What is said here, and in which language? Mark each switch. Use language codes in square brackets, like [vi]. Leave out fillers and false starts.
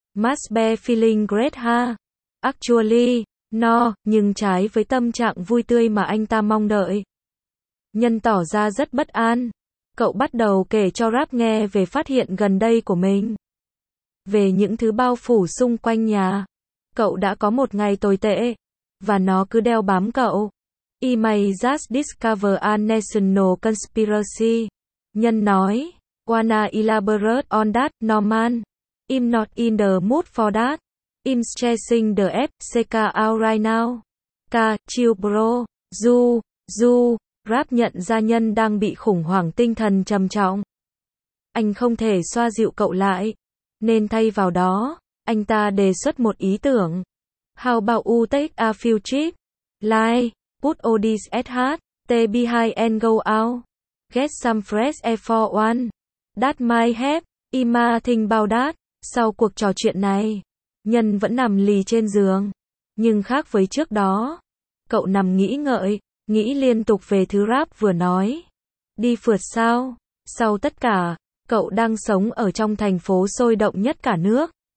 [en] Must be feeling great ha. Actually, no, [vi] nhưng trái với tâm trạng vui tươi mà anh ta mong đợi. Nhân tỏ ra rất bất an. Cậu bắt đầu kể cho Rap nghe về phát hiện gần đây của mình. Về những thứ bao phủ xung quanh nhà. Cậu đã có một ngày tồi tệ, và nó cứ đeo bám cậu. [en] I may just discover a national conspiracy. [vi] Nhân nói, [en] wanna elaborate on that, Norman? I'm not in the mood for that. I'm stressing the FCK out right now. Ka, chill bro. Du. [vi] Rap nhận ra Nhân đang bị khủng hoảng tinh thần trầm trọng. Anh không thể xoa dịu cậu lại, nên thay vào đó, anh ta đề xuất một ý tưởng. [en] How about you take a few trip? Like, put all this SHT behind and go out. Get some fresh air for one. That might help. Ima think about that. [vi] Sau cuộc trò chuyện này, Nhân vẫn nằm lì trên giường. Nhưng khác với trước đó, cậu nằm nghĩ ngợi, nghĩ liên tục về thứ Rap vừa nói. Đi phượt sao? Sau tất cả, cậu đang sống ở trong thành phố sôi động nhất cả nước.